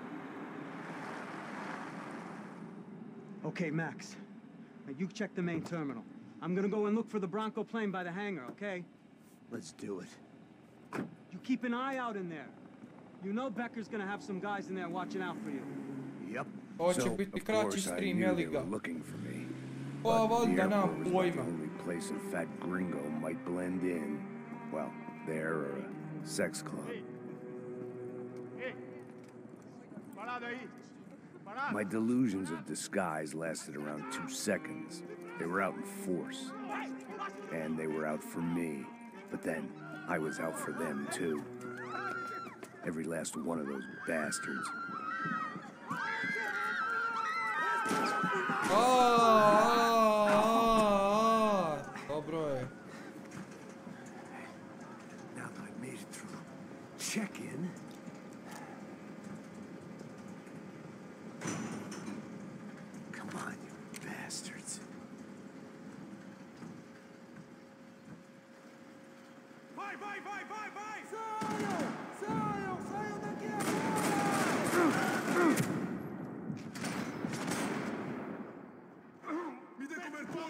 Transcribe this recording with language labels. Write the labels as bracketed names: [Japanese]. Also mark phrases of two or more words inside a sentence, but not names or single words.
[English] Okay, Max. Now you check the main terminal. I'm gonna go and look for the Bronco plane by the hangar, okay? Let's do it. You keep an eye out in there. You know Becker's gonna have some guys in there watching out for you. Yep. [Serbian] Ovo će biti kraći stream, jeli ga? [English] Looking for me. [Serbian] Pa valjda nam [English] The [Serbian] pojma. [English] only place a fat gringo might blend in. Well, there or a sex club. My delusions of disguise lasted around 2 seconds. They were out in force. And they were out for me. But then, I was out for them too. Every last one of those bastards. [Serbian] Dobro je. [English] Now that I made it through check-in. Come on, you bastards. [Portuguese] Vai! Saiam daqui Me dê cobertura!